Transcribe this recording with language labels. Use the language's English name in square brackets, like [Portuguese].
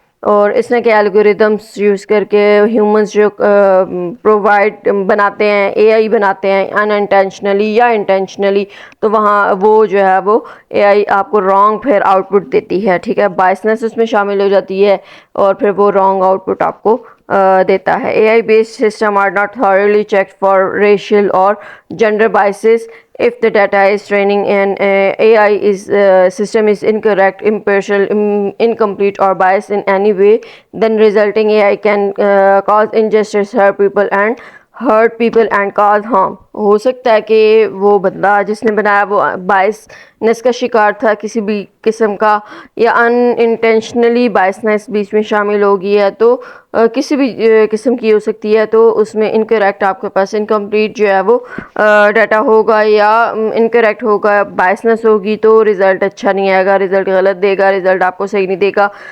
[Urdu] اور اس نے کے الگوریدمس یوز کر کے ہیومنس جو پرووائڈ بناتے ہیں اے آئی بناتے ہیں ان انٹینشنلی یا انٹینشنلی, تو وہاں وہ جو ہے وہ اے آئی آپ کو رانگ پھر آؤٹ پٹ دیتی ہے. ٹھیک ہے. بائسنس اس میں شامل ہو جاتی ہے اور پھر وہ رانگ آؤٹ پٹ آپ کو دیتا ہے. [English] A I based system are not thoroughly checked for racial or gender biases. If the data is training an AI system is incorrect, impartial, incomplete or biased in any way, then resulting AI can cause injustice, hurt people and cause harm. [Urdu] ہو سکتا ہے کہ وہ بندہ جس نے بنایا وہ biases کا شکار تھا کسی بھی قسم کا, یا ان انٹینشنلی بائسنس بیچ میں شامل ہو گئی ہے, تو کسی بھی قسم کی ہو سکتی ہے. تو اس میں انکریکٹ آپ کے پاس انکمپلیٹ جو ہے وہ ڈیٹا ہوگا یا انکریکٹ ہوگا, بائسنس ہوگی تو رزلٹ اچھا نہیں آئے گا, رزلٹ غلط دے گا, رزلٹ آپ کو صحیح نہیں دے گا.